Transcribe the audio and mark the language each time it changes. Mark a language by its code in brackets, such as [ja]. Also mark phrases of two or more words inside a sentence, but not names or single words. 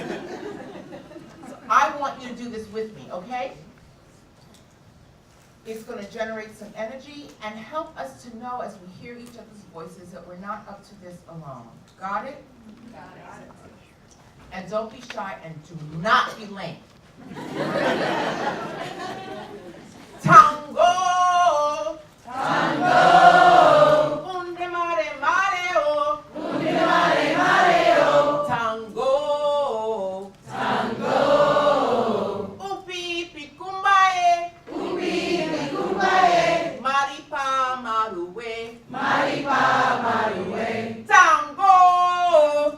[en] So I want you to do this with me, okay? It's going to generate some energy and help us to know as we hear each other's voices that we're not up to this alone. Got it? Got it. And don't be shy and do not be lame. Tango! Tango! Unde mare mare o! Unde mare mare o! Tango! Tango! Upi pikumbae! Upi pikumbae! Maripa maruwe! Maripa maruwe! Tango!